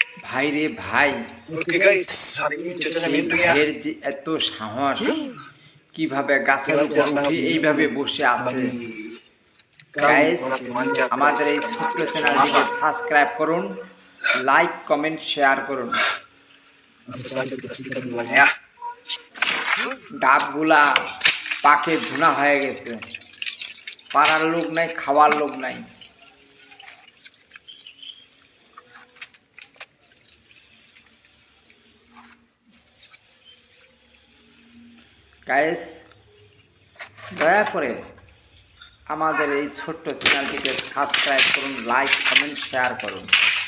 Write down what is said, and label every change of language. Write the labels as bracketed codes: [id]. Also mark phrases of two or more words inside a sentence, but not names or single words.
[bn] ভাই রে ভাই, [id] Oke guys, hari ini cuacanya [bn] এই [id] mendung ya. [bn] ভাইয়ের যে এত সাহস, কিভাবে গাছের [id] Kilat [bn] উপর [id] yang sangat [bn] উঠে এইভাবে [id] mendung [bn] বসে আছে। [id] bagi kami [bn] গাইস, [id] para pemanjat [bn] আমাদের এই [id] sekarang [bn] ছোট্ট [id] sudah [bn] চ্যানেলটিকে [id] masak. [bn] সাবস্ক্রাইব করুন, [en] like comment share [bn] করুন। [id] Langsung saja kita sikat dulunya ya. [bn] ডাবগুলা পাকে ধুনা হয়ে গেছে, পাড়ার লোক নাই, খাওয়ার লোক নাই। গাইস, দয়া করে আমাদের এই ছোট্ট চ্যানেলটিকে সাবস্ক্রাইব করুন, [en] like comment share [bn] করুন।